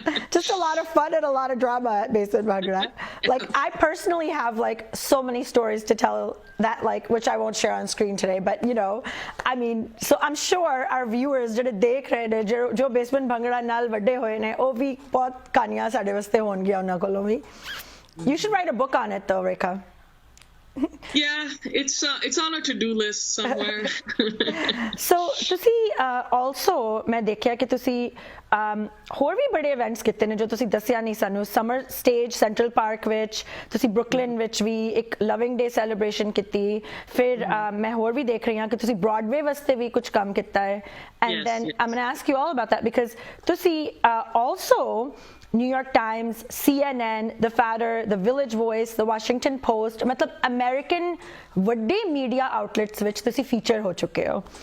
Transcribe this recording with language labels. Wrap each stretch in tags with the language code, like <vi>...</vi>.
<en>Just a lot of fun and a lot of drama at basement Bhangra. I personally have so many stories to tell that which I won't share on screen today, but I mean, so I'm sure our viewers</en> <pa>ਜਿਹੜੇ ਦੇਖ ਰਹੇ ਨੇ ਜੋ basement Bhangra ਨਾਲ ਵੱਡੇ ਹੋਏ ਨੇ ਉਹ ਵੀ ਬਹੁਤ ਕਹਾਣੀਆਂ ਸਾਡੇ ਵਾਸਤੇ ਹੋਣਗੀਆਂ ਉਹਨਾਂ ਕੋਲੋਂ ਵੀ.</pa> <en>You should write a book on it though, Rekha. Yeah, it's on a to-do list somewhere.</en> <pa>So ਤੁਸੀਂ also ਮੈਂ ਦੇਖਿਆ ਕਿ ਤੁਸੀਂ ਹੋਰ ਵੀ ਬੜੇ ਇਵੈਂਟਸ ਕੀਤੇ ਨੇ ਜੋ ਤੁਸੀਂ ਦੱਸਿਆ ਨਹੀਂ ਸਾਨੂੰ. ਸਮਰ ਸਟੇਜ ਸੈਂਟਰਲ ਪਾਰਕ ਵਿੱਚ, ਤੁਸੀਂ ਬਰੁਕਲਿਨ ਵਿੱਚ ਵੀ ਇੱਕ ਲਵਿੰਗ ਡੇ ਸੈਲੀਬ੍ਰੇਸ਼ਨ ਕੀਤੀ, ਫਿਰ ਮੈਂ ਹੋਰ ਵੀ ਦੇਖ ਰਹੀ ਹਾਂ ਕਿ ਤੁਸੀਂ ਬ੍ਰੌਡਵੇ ਵਾਸਤੇ ਵੀ ਕੁਝ ਕੰਮ ਕੀਤਾ ਹੈ.</pa> <en>And then I'm going to ask you all about that because ਤੁਸੀਂ also New York Times, CNN, The Fatter, The Village Voice, The Washington Post, मतलब American ਵੱਡੇ media outlets</en> <pa>ਵਿੱਚ ਤੁਸੀਂ feature ਹੋ ਚੁੱਕੇ ਹੋ.</pa>